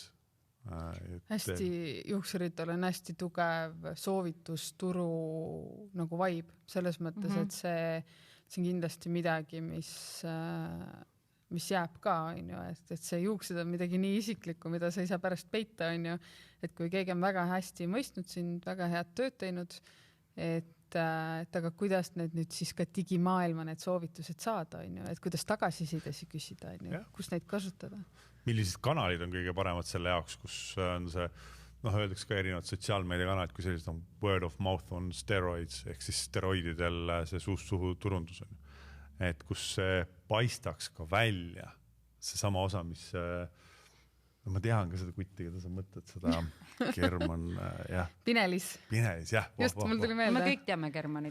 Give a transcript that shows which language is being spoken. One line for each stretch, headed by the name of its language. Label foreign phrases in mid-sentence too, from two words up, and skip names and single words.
Estonian: Hästi juuksuritel on hästi tugev soovitusturu nagu vibe selles mõttes, et see on kindlasti midagi, mis jääb ka, on ju, et see juuksed on midagi nii isiklikku, mida sa ei saa pärast peita, on ju, et kui keegi on väga hästi mõistnud sind, väga head tööd teinud, et aga kuidas need nüüd siis ka digimaailma need soovitused saada, on ju, et kuidas tagasisidesi küsida, on ju, kus neid kasutada? Millised kanalid on kõige paremad selle jaoks, kus on see, öeldaks ka erinevad sotsiaalmeediakanalid, kui sellised on
English: word of mouth on steroids,
Estonian: ehk siis steroididel see suust suhu turundus on. Et kus see paistaks ka välja, see sama osa, mis ma tean ka seda kutti, keda sa mõtled, seda German, jah. Pinelis, jah. Just, mul tuli meelde. Me kõik teame Germanit.